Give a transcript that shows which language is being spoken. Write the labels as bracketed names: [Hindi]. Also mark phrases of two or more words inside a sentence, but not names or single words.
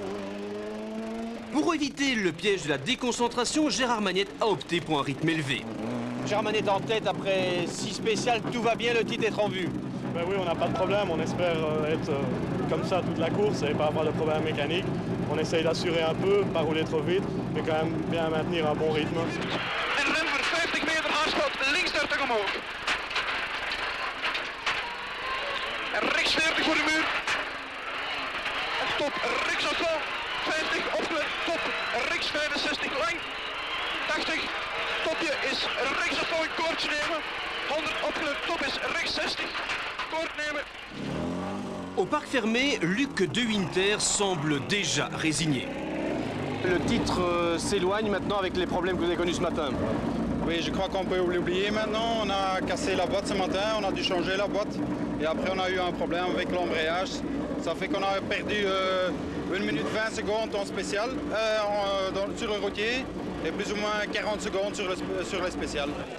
[French] Pour éviter le piège de la déconcentration, Gérard Magnette a opté pour un rythme élevé. Gérard Magnette en tête après 6 spéciales, tout va bien, le titre est en vue. Ben oui, on n'a pas de problème, on espère être comme ça toute la course et pas avoir de problème mécanique. On essaye d'assurer un peu, pas rouler trop vite, mais quand même bien maintenir un bon rythme. [Dutch] En Renver 50 meter aanschot, links 30 omhoog. En rechts 40 voor de muur. En stop, rechts op 50, opgelet, top, rechts 65 lang. 80, topje is rechts op een koordje nemen. 100 opgelet, top is rechts 60, koord nemen. [French] Au parc fermé, Luc de Winter semble déjà résigné. Le titre s'éloigne maintenant avec les problèmes que vous avez connus ce matin. Oui, je crois qu'on peut l'oublier maintenant. On a cassé la boîte ce matin, on a dû changer la boîte. Et après, on a eu un problème avec l'embrayage. Ça fait qu'on a perdu 1 minute 20 secondes en spécial sur le routier et plus ou moins 40 secondes sur le spécial.